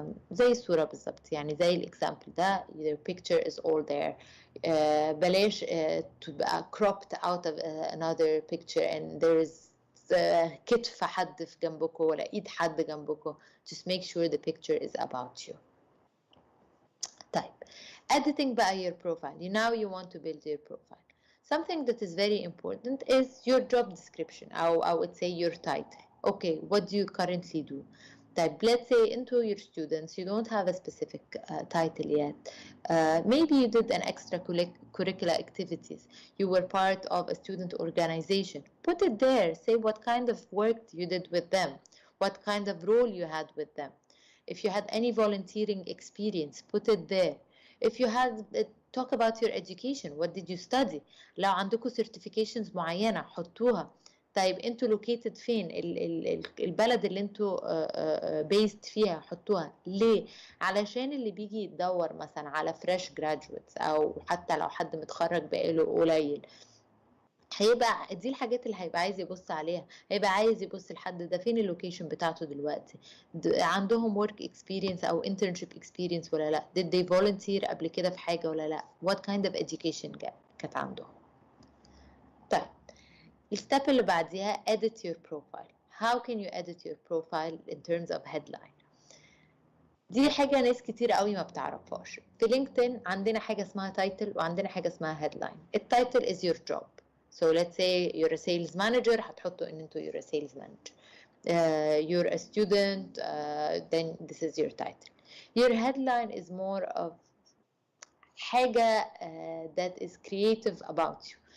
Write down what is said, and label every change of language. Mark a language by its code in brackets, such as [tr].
[ar] زي الصورة بالضبط, يعني زي الإكزامبل ده, [en] your picture is all there. [ar] بلاش تبقى [en] cropped out of another picture and there is [ar] كتف حد في جنبكم ولا ايد حد جنبكم. [en] Just make sure the picture is about you. طيب editing بقى your profile. Now you want to build your profile. Something that is very important is your job description, or I would say your title. Okay, what do you currently do? طيب let's say into your students you don't have a specific title yet. Maybe you did an extracurricular activities. You were part of a student organization. Put it there. Say what kind of work you did with them, what kind of role you had with them. If you had any volunteering experience, put it there. If you had talk about your education, what did you study? [ar] لو عندكم certifications معينة حطوها. طيب انتوا لوكيتد فين؟ البلد اللي انتوا بيست فيها حطوها. ليه؟ علشان اللي بيجي يدور مثلا على فريش جراديويتس او حتى لو حد متخرج بقاله قليل, هيبقى دي الحاجات اللي هيبقى عايز يبص عليها. هيبقى عايز يبص الحد ده فين اللوكيشن بتاعته دلوقتي, عندهم [en] work experience [ar] او [en] internship experience [ar] ولا لا, [en] did they volunteer [ar] قبل كده في حاجة ولا لا, [en] what kind of education [ar] كانت عندهم. طيب الستep اللي بعديها [en] edit your profile. How can you edit your profile in terms of headline? [ar] دي حاجة ناس كتير قوي ما بتعرفهاش. في لينكدين عندنا حاجة اسمها title وعندنا حاجة اسمها headline. [en] التايتل is your job. So let's say you're a sales manager, [ar] هتحطوا ان انتوا [en] you're a sales manager. You're a student, then this is your title. Your headline is more of حاجة that is creative about you.